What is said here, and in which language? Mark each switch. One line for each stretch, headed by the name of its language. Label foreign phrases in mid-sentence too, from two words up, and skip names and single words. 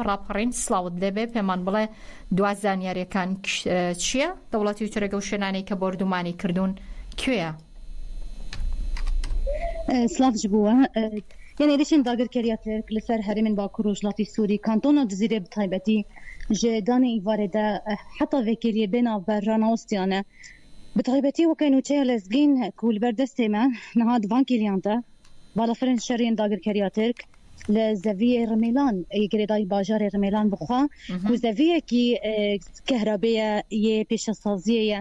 Central Kurdish: ڕاپەڕین سڵاوت دەبێ پێمان بڵێ دوازانیاریەکان چییە؟ دەوڵەتی تورک و شوێنانەی کە بردومانی کردوون کوێیە؟
Kurdish: سلااف بووە یعنی دەچین داگیرکاریە تورک لەسەر هەرێمین باکوور و وڵاتی سووری کانتۆنا جزیرە بتایبەتی ji danê îvarê de heta vekiriyê bêna berranawistiyane bi taybetî weke nûçeya lezgîn ku li ber destê me niha divan kiliyan te balafirên şeriyên dagirkeriya Tirk li zeviyê Rimelan girêdayî bajarê Rimelan bixwe ku zeviyekî kehrebêye yê pêşesaziyê ye.